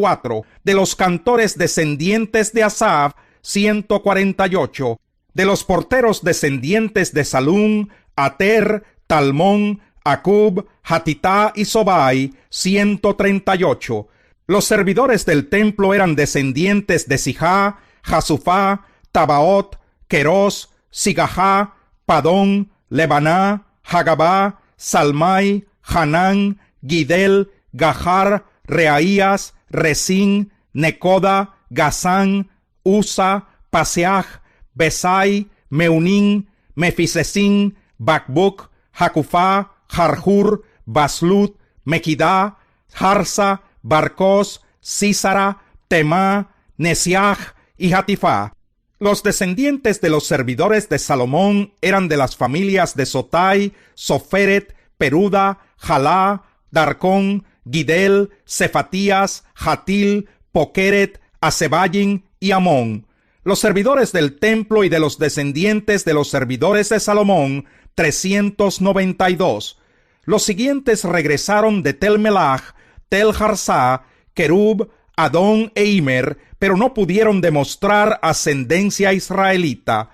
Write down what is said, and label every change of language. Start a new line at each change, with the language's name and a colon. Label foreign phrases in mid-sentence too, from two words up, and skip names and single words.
Spanish: De los cantores descendientes de Asaf, 148. De los porteros descendientes de Salum, Ater, Talmón, Acub, Hatitá y Sobai, 138. Los servidores del templo eran descendientes de Sijá, Jasufá, Tabaot, Queros, Sigajá, Padón, Lebaná, Hagabá, Salmai, Hanán, Gidel, Gahar, Reaías, Resín, Necoda, Gazán, Usa, Paseaj, Besai, Meunín, Mefisesín, Bacbuc, Jacufá, Jarjur, Baslut, Mequidá, Harsa, Barcos, Sísara, Temá, Nesiaj y Hatifá. Los descendientes de los servidores de Salomón eran de las familias de Sotai, Soferet, Peruda, Jalá, Darcón, Gidel, Cefatías, Hatil, Pokeret, Asebayin y Amón. Los servidores del templo y de los descendientes de los servidores de Salomón, 392. Los siguientes regresaron de Tel-Melach, Tel-Harsá, Kerub, Adón e Imer, pero no pudieron demostrar ascendencia israelita.